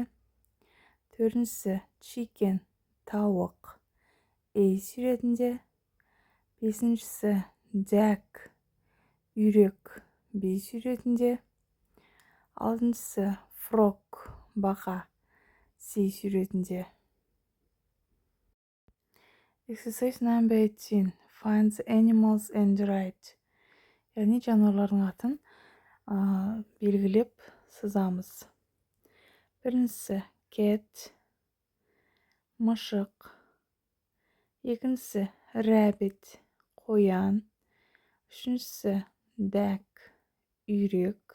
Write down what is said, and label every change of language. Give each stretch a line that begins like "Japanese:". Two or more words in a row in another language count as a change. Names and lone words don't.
Kazakh: Төртіншісі chicken, тауық, ей суретінде. Бесіншісі duck, үйрек, бей суретінде. Алтыншысы frog, бақа, сей суретінде.
English: Exercise number 18. Find the animals and write.
Kazakh: Яғни жануарлардың атын белгілеп сызамыз. Біріншісі cat, мышық. Екіншісі rabbit, қоян. Үшіншісі duck, үйрек.